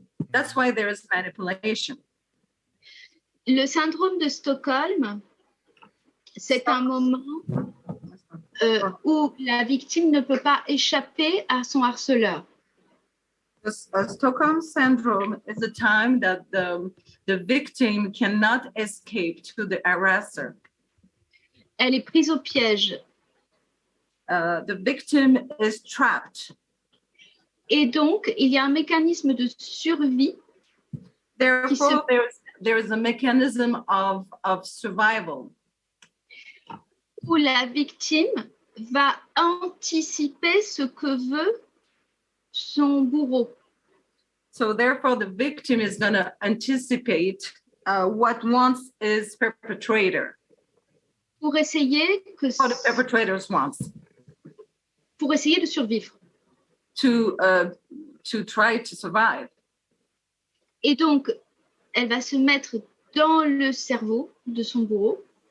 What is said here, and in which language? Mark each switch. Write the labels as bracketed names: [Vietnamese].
[English] That's why there is manipulation. [French] Le syndrome de Stockholm, c'est un moment où la victime ne peut pas échapper à son harceleur. [English] The Stockholm syndrome is a time that the victim cannot escape to the harasser. [French] Elle est prise au piège. [English] The victim is trapped. [French] Et donc, il y a un mécanisme de survie. [English] Therefore, there is a mechanism of survival. [French] Où la victime va anticiper ce que veut son bourreau. [English] So therefore, the victim is going to anticipate what wants his perpetrator. [French] Pour essayer que [English] what the perpetrators wants. [French] Pour essayer de survivre. [English] To try to survive. [French] Et donc, elle va se mettre dans le cerveau de son bourreau.